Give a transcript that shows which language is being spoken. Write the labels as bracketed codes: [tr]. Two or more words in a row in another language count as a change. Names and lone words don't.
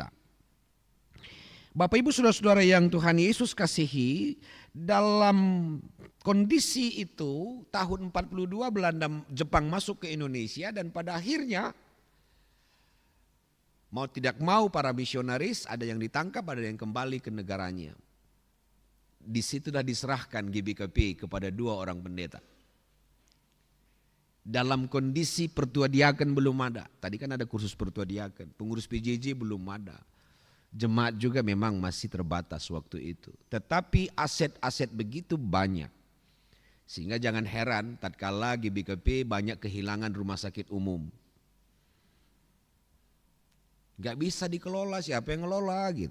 [id] Bapak Ibu saudara-saudara yang Tuhan Yesus kasihi, dalam kondisi itu tahun 42 Jepang masuk ke Indonesia dan pada akhirnya mau tidak mau para misionaris ada yang ditangkap, ada yang kembali ke negaranya. Disitulah diserahkan GBKP kepada 2 orang pendeta. Dalam kondisi pertua diaken belum ada. Tadi kan ada kursus pertua diaken, pengurus PJJ belum ada. Jemaat juga memang masih terbatas waktu itu. Tetapi aset-aset begitu banyak. Sehingga jangan heran tatkala GBKP banyak kehilangan rumah sakit umum. Gak bisa dikelola, siapa yang ngelola gitu.